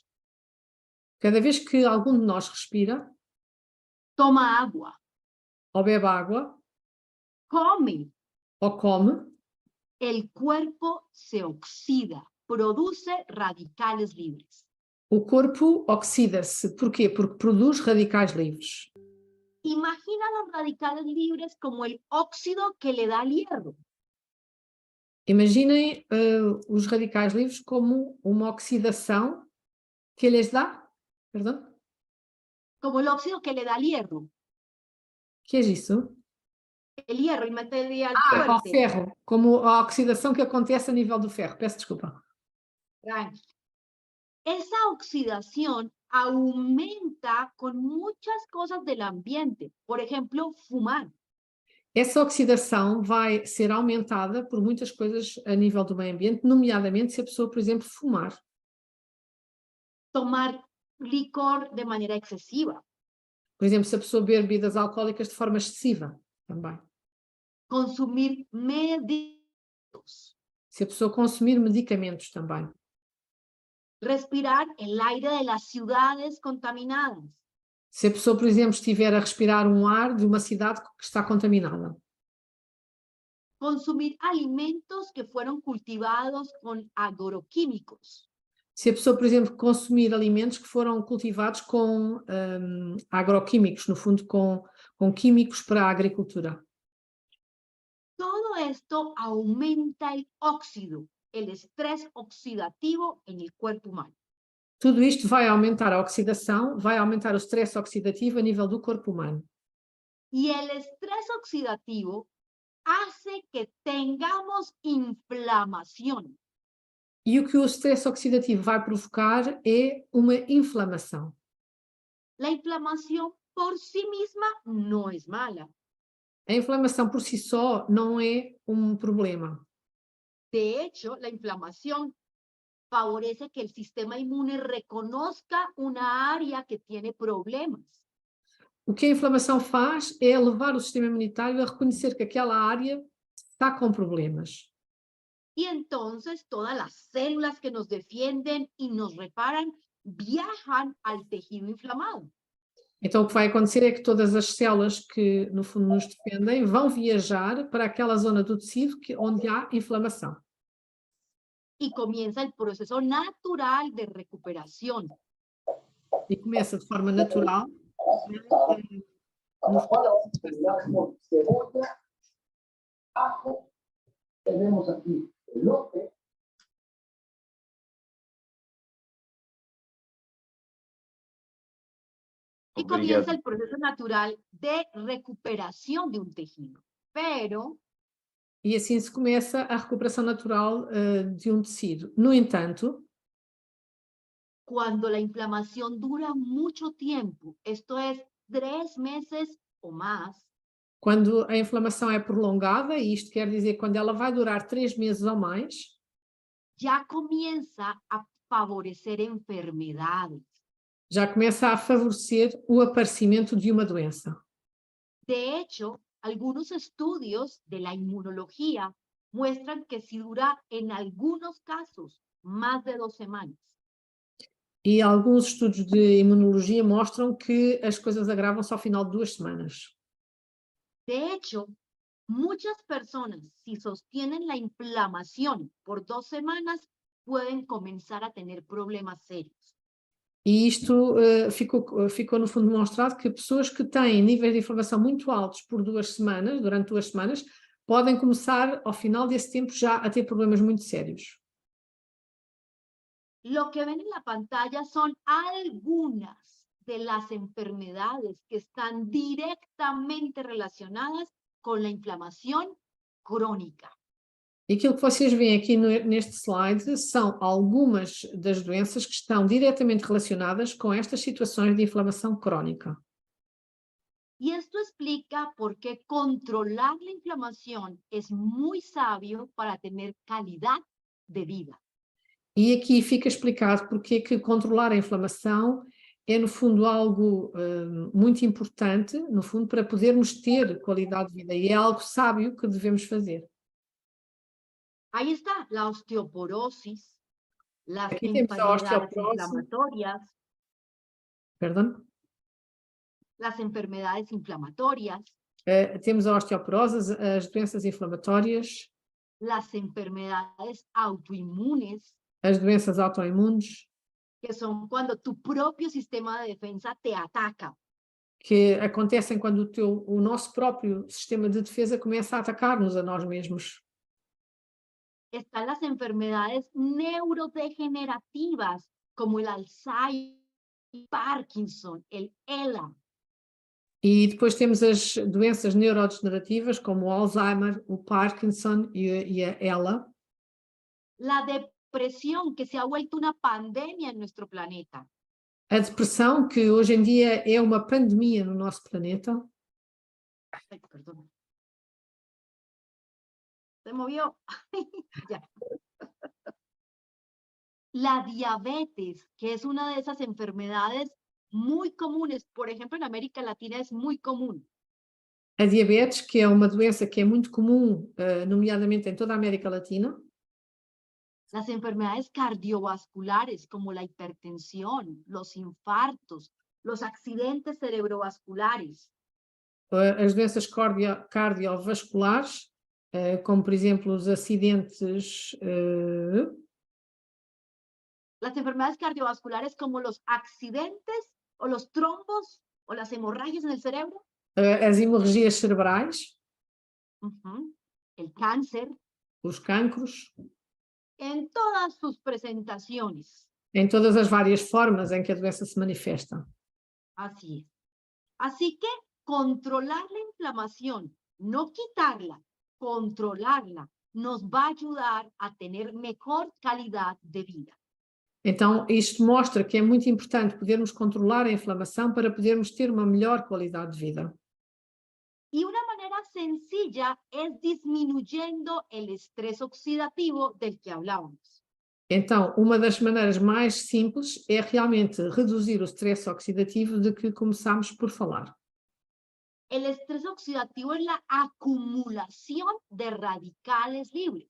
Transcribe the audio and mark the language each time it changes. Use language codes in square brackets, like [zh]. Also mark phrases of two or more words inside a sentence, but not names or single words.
[pt] Cada vez que algum de nós respira, [es] toma agua, [pt] ou bebe água, [es] come, [pt] ou come, [es] el cuerpo se oxida, produce radicales libres. [pt] o corpo oxida-se. Porquê? Porque produz radicais livres. [es] Imagina los radicales libres como el óxido que le da al hierro. [pt] Imaginem os radicais livres como uma oxidação que lhes dá, perdão? [es] Como el óxido que le da al hierro. [pt] Que é isso? [es] El hierro y material [pt] Ao [es] fuerte. [pt] ferro, como a oxidação que acontece a nível do ferro. Peço desculpa. [es] Esa oxidación aumenta con muchas cosas del ambiente. Por ejemplo, fumar. [pt] Essa oxidação vai ser aumentada por muitas coisas a nível do meio ambiente, nomeadamente se a pessoa, por exemplo, fumar. [es] Tomar licor de manera excesiva. [pt] Por exemplo, se a pessoa beber bebidas alcoólicas de forma excessiva, também. [es] Consumir medicamentos. [pt] Se a pessoa consumir medicamentos também. [es] Respirar el aire de las ciudades contaminadas. [pt] Se a pessoa, por exemplo, estiver a respirar um ar de uma cidade que está contaminada. [es] Consumir alimentos que fueron cultivados con agroquímicos. [pt] Se a pessoa, por exemplo, consumir alimentos que foram cultivados com agroquímicos, no fundo com químicos para a agricultura. [es] Todo esto aumenta el óxido, el estrés oxidativo en el cuerpo humano. [pt] Tudo isto vai aumentar a oxidação, vai aumentar o stress oxidativo a nível do corpo humano. [es] Y el estrés oxidativo hace que tengamos inflamación. [pt] E o que o stress oxidativo vai provocar é uma inflamação. [es] La inflamación por sí misma no es mala. [pt] A inflamação por si só não é um problema. [es] De hecho, la inflamación favorece que el sistema inmune reconozca una área que tiene problemas. [pt] O que a inflamação faz é levar o sistema imunitário a reconhecer que aquela área está com problemas. [es] Y entonces todas las células que nos defienden y nos reparan viajan al tejido inflamado. [pt] Então, o que vai acontecer é que todas as células que, no fundo, nos defendem vão viajar para aquela zona do tecido onde há inflamação. [es] Y comienza el proceso natural de recuperación. [pt] E começa de forma natural. [es] Ahora vamos a terminar con cebolla, ajo, tenemos aquí elote. Y comienza el proceso natural de recuperación de un tejido. Pero [pt] E assim se começa a recuperação natural de um tecido. No entanto, [es] cuando la inflamación dura mucho tiempo, esto es 3 meses o más, [pt] quando a inflamação é prolongada, e isto quer dizer quando ela vai durar 3 meses ou mais, [es] ya comienza a favorecer enfermedades. [pt] já começa a favorecer o aparecimento de uma doença. [es] De hecho, algunos estudios de la inmunología muestran que si dura en algunos casos más de 2 semanas, [pt] E alguns estudos de imunologia mostram que as coisas agravam-se ao final de 2 semanas. [es] de hecho, muchas personas, si sostienen la inflamación por 2 semanas, pueden comenzar a tener problemas serios. [pt] E isto ficou no fundo demonstrado que pessoas que têm níveis de inflamação muito altos por 2 semanas, durante 2 semanas, podem começar ao final desse tempo já a ter problemas muito sérios. [es] Lo que ven en la pantalla son algunas de las enfermedades que están directamente relacionadas con la inflamación crónica. [pt] E aquilo que vocês veem aqui neste slide são algumas das doenças que estão diretamente relacionadas com estas situações de inflamação crónica. [es] Y esto explica por qué controlar la inflamación es muy sabio para tener calidad de vida. [pt] E aqui fica explicado porque é que controlar a inflamação é, no fundo, algo muito importante, no fundo, para podermos ter qualidade de vida. E é algo sábio que devemos fazer. [es] Ahí está la osteoporosis, las Aquí tenemos a enfermedades osteoporosis. inflamatorias, [pt] Perdão? [es] las enfermedades inflamatorias, [pt] Temos a osteoporose, as doenças inflamatórias, [es] las enfermedades autoinmunes, [pt] as doenças autoimunes, [es] que son cuando tu propio sistema de defensa te ataca. [pt] que acontecem quando o nosso próprio sistema de defesa começa a atacar-nos a nós mesmos. [es] Están las enfermedades neurodegenerativas, como el Alzheimer, Parkinson, el ELA. [pt] E depois temos as doenças neurodegenerativas, como o Alzheimer, o Parkinson e a ELA. [es] La depresión, que se ha vuelto una pandemia en nuestro planeta. [pt] A depressão, que hoje em dia é uma pandemia no nosso planeta. [es] Ay, perdón. Se movió. Ya. La diabetes, que es una de esas enfermedades muy comunes, por ejemplo, en América Latina es muy común. [pt] A diabetes, que é uma doença que é muito comum, nomeadamente em toda a América Latina. [es] Las enfermedades cardiovasculares, como la hipertensión, los infartos, los accidentes cerebrovasculares. [pt] As doenças cardiovasculares, como por exemplo os acidentes. [es] Las enfermedades cardiovasculares como los accidentes o los trombos o las hemorragias en el cerebro. [pt] As hemorragias cerebrais. [es] El cáncer. [pt] Os cancros. [es] En todas sus presentaciones. [pt] Em todas as várias formas em que a doença se manifesta. [es] Así es. Así que controlar la inflamación, no quitarla, controlarla, nos va a ayudar a tener mejor calidad de vida. [pt] Então, isto mostra que é muito importante podermos controlar a inflamação para podermos ter uma melhor qualidade de vida. [es] Y una manera sencilla es disminuyendo el estrés oxidativo del que hablábamos. [pt] Então, uma das maneiras mais simples é realmente reduzir o stress oxidativo de que começámos por falar. [es] El estrés oxidativo es la acumulación de radicales libres.